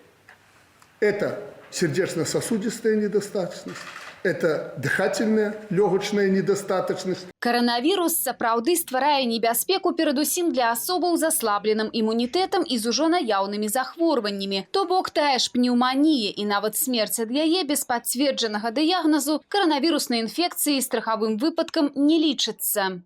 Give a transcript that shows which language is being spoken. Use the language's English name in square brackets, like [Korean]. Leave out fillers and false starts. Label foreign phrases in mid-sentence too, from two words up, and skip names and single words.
[Russian] Это сердечно-сосудистая недостаточность, это дыхательная, легочная недостаточность. [Belarusian] Коронавірус сапраўды стварае небяспеку перадусім для асобаў з аслабленым імунітэтам і з ужо наяўнымі захворваннямі. То бок тая ж пнеўманія і нават смерць ад яе без пацверджанага дыягназу каранавіруснай інфекцыі страхавым выпадкам не лічыцца.